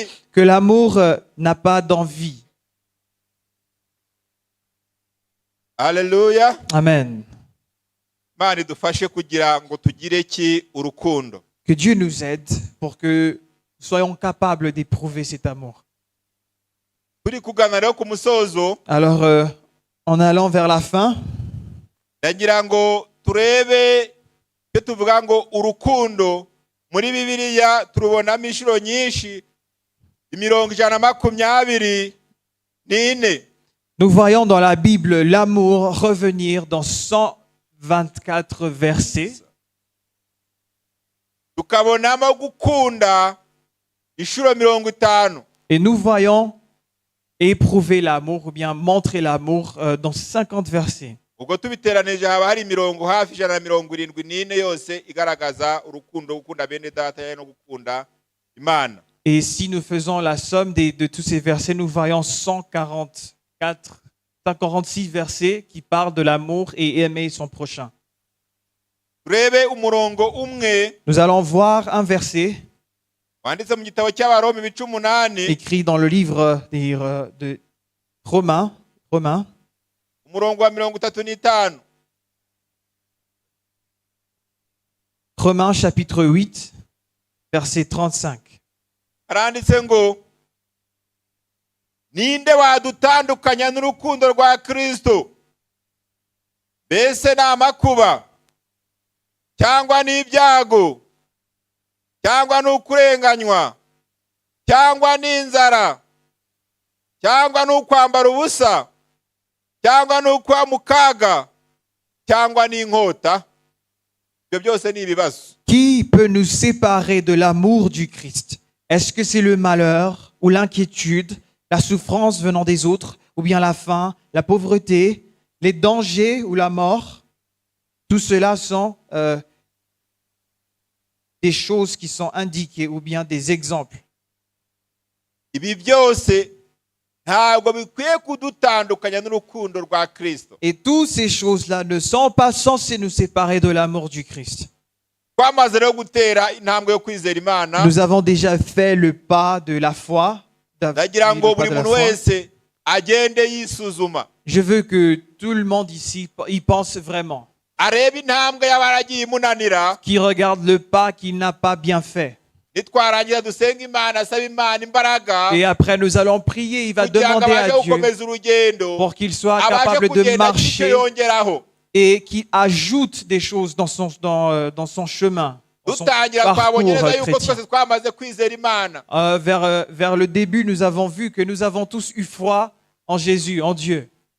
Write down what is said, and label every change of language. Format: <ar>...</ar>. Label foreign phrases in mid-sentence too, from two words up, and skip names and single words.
<fr>Que l'amour n'a pas d'envie. Alléluia. Amen.</fr> <rw>Imana idufashe kugira ngo tugire ki? Urukundo.</rw> <fr>Que Dieu nous aide pour que nous soyons capables d'éprouver cet amour.</fr> <rw>Turi kugana rero ku musozo,</rw> <fr>Alors, en allant vers la fin,</fr> <rw>ndagira ngo turebe icyo tuvuga ngo urukundo. Muri Bibiliya turubonamo inshuro nyinshi, 124.</rw> <fr>nous voyons dans la Bible l'amour revenir dans 124 versets.</fr> <rw>Tukabonamo gukunda inshuro 50.</rw> <fr>Et nous voyons éprouver l'amour ou bien montrer l'amour dans 50 versets.</fr> <rw>ubwo tubiteranije haba hari imirongo hafi 174 yose igaragaza urukundo gukunda bene data no gukunda Imana.</rw> <fr>Et si nous faisons la somme de tous ces versets, nous voyons 146 versets qui parlent de l'amour et aimer son prochain.</fr> <rw>Turebe umurongo umwe</rw> <fr>Nous allons voir un verset</fr> <rw>wanditse mu gitabo cy'Abaroma 18</rw> <fr>écrit dans le livre de Romains,</fr> <rw>umurongo wa 35.</rw> <fr>Romains chapitre 8, verset 35.</fr> <rw>Aranditse ngo ninde wadutandukanya n'urukundo rwa Kristo? Mbese ni amakuba cyangwa n'ibyago cyangwa n'ukurenganywa cyangwa n'inzara cyangwa n'ukwambara ubusa cyangwa n'ukwa mu kaga cyangwa n'inkota? Ibyo byose ni ibibazo.</rw> <fr>Qui peut nous séparer de l'amour du Christ? Est-ce que c'est le malheur ou l'inquiétude, la souffrance venant des autres, ou bien la faim, la pauvreté, les dangers ou la mort? Tout cela sont des choses qui sont indiquées ou bien des exemples.</fr> <rw>Ibi byose ntabwo bikwiye kudutandukanya n'urukundo rwa Kristo.</rw> <fr>Et toutes ces choses-là ne sont pas censées nous séparer de l'amour du Christ.</fr> <rw>Twamaze rero gutera intambwe yo kwizera Imana.</rw> <fr>Nous avons déjà fait le pas de la foi.</fr> <rw>Ndagira ngo buri muntu wese agende yisuzuma.</rw> <fr>Je veux que tout le monde ici y pense vraiment.</fr> <rw>Arebe intambwe y'abaragiye imunanira.</rw> <fr>Qui regarde le pas qu'il n'a pas bien fait.</fr> <rw>Nitwarangira dusenga Imana, asaba Imana imbaraga.</rw> <fr>Et après nous allons prier, il va demander à Dieu pour qu'il soit capable de marcher et qu'il ajoute des choses dans son chemin, dans son parcours chrétien. Vers le début, nous avons vu que nous avons tous eu foi en Jésus, en Dieu.</fr>